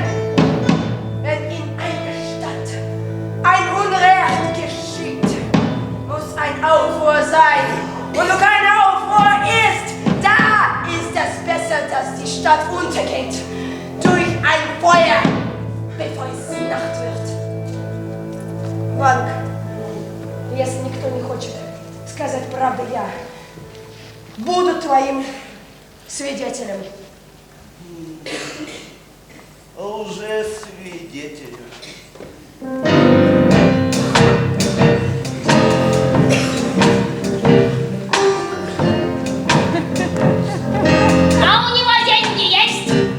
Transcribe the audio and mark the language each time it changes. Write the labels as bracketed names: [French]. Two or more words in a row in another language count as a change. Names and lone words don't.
[German] Wenn in einer Stadt ein Unrecht geschieht, muss ein Aufruhr sein. Und wo kein Aufruhr ist, da ist es besser, dass die Stadt untergeht. Durch ein Feuer, bevor es Nacht wird. [Russian] Ванг, если никто не хочет сказать правду, я буду твоим свидетелем. Уже свидетель. А у него деньги есть?